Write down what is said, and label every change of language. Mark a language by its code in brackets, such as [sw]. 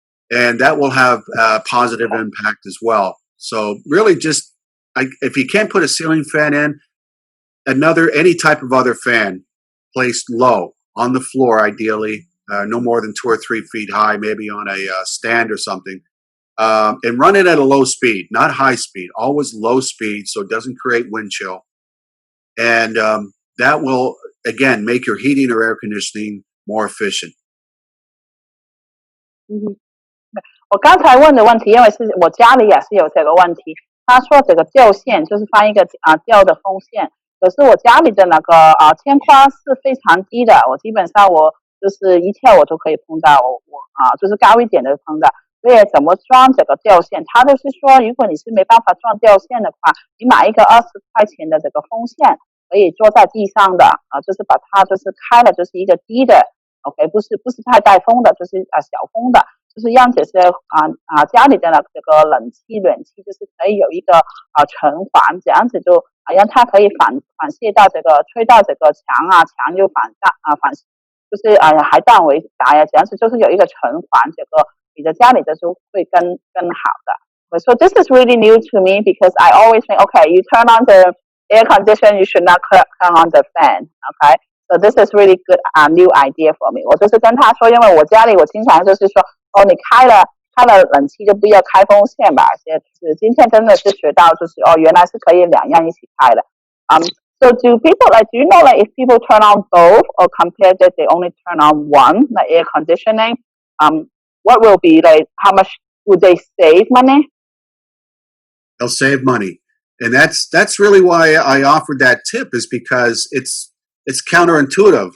[en] And that will have a positive impact as well. So really just, if you can't put a ceiling fan in, any type of other fan placed low on the floor, ideally, no more than 2 or 3 feet high, maybe on a stand or something, and run it at a low speed, not high speed, always low speed so it doesn't create wind chill. And that will again, make your heating or air conditioning more efficient. [zh] 我刚才问的问题，因为是我家里也是有这个问题。他说这个吊线就是放一个吊的风扇，可是我家里的那个天花是非常低的，我基本上我就是一跳我都可以碰到，就是高一点的碰到。所以怎么装这个吊线？他就是说，如果你是没办法装吊线的话，你买一个20块钱的这个风扇，可以坐在地上的就是把它就是开了，就是一个低的 ，OK， 不是太带风的，就是小风的。就是让这些家里的这个冷气就是可以有一个循环，这样子就让它可以反射到这个吹到这个墙墙就反就是还弹为打呀，这样子就是有一个循环，这个你的家里的就会更好的。 [en] So this is really new to me because I always think, okay, you turn on the air conditioner, you should not turn on the fan, okay? So this is really good new idea for me. [zh] 我就是跟他说，因为我家里我经常就是说，你开了冷气就不要开风扇吧。就是今天真的是学到，就是原来是可以两样一起开的。 [en] So do you know if people turn on both or compare that they only turn on one, like air conditioning? What will be like? How much would they save money? They'll save money, and that's really why I offered that tip, is because it's counterintuitive.